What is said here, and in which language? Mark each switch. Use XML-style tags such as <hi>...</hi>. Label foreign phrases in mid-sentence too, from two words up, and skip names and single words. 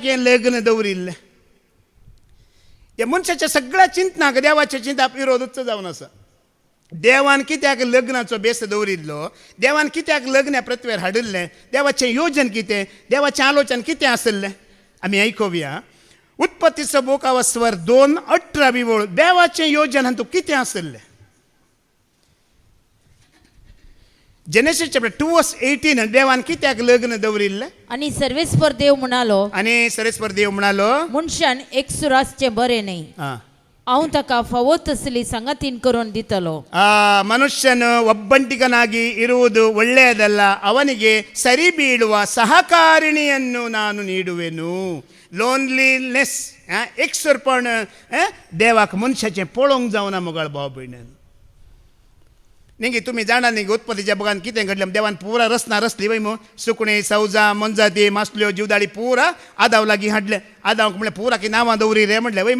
<kok>हें लग्न दवरिल्लें हे मनशाच्या सगळ्या चिंतनाक देवाच्या चिंताक विरोधूच जावन आसा देवान कित्याक लग्नाचो बेस दवरिल्लो देवान कित्याक लग्न ह्या पृथ्वीर हाडिल्लें देवाचें योजन कितें देवाचें आलोचन कितें आसलें आमी आयकुया उत्पत्तीचो बोकावा स्वर 2:18 वळ देवाचें योजन हातूंत कितें आसलें जेनेसीस चॅप्टर 2:18 देवान कित्याक लग्न दवरिल्लें आणि सर्वेस्पर देव म्हणालो आनी सरेस्पर देव म्हणालो मनशान एकसूर आसचें बरें न्ही हांव ताका फावो तसली संगतीन करून दितलो</kok> <kn>ಮನುಷ್ಯನು ಒಬ್ಬಂಟಿಗನಾಗಿ ಇರುವುದು ಒಳ್ಳೆಯದಲ್ಲ ಅವನಿಗೆ ಸರಿ ಬೀಳುವ ಸಹಕಾರಿಣಿಯನ್ನು ನಾನು ನೀಡುವೆನು</kn> <kok>लोनलीनेस एकसुरपण देवाक मनशाचें पळोवंक जावना मुगाळ भाव भयणान निंगी तुमी जाणा न्ही उत्पत्तीच्या बगान कितें घडलें देवान पुरा रचना रचली वय मो सुकणीं सवजां मनजाती मासल्यो जीवदाळी पुरा आदाव लागीं हाडले आदावक म्हणलें पुरा की नांवां दवरी रे म्हणलें वय</kok>